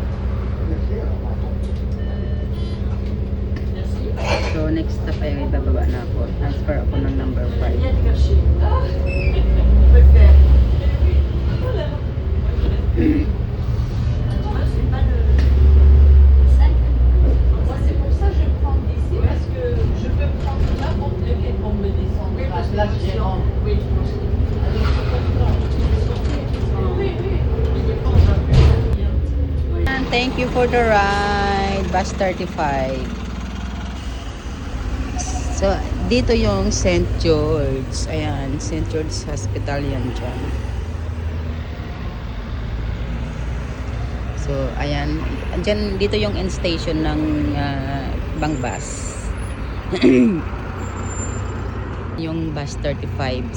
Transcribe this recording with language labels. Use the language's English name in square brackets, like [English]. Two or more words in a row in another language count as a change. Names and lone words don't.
[Filipino] So, [English] next step [Filipino] ay bababa na ako. Transfer ako ng number 5. [French] C'est pour ça que je prends d'ici, parce que je peux prendre n'importe lequel pour me descendre. Là, je dirais, Oui, je pense que. Oui, oui. Je pense un peu. [English] And thank you for the ride, Bus 35. [Filipino] So, dito yung St. George. Ayan, St. George Hospital yan dyan. So, ayan. Dyan, dito yung [English] end station [Filipino] ng Bangbus. Yung Bus 35.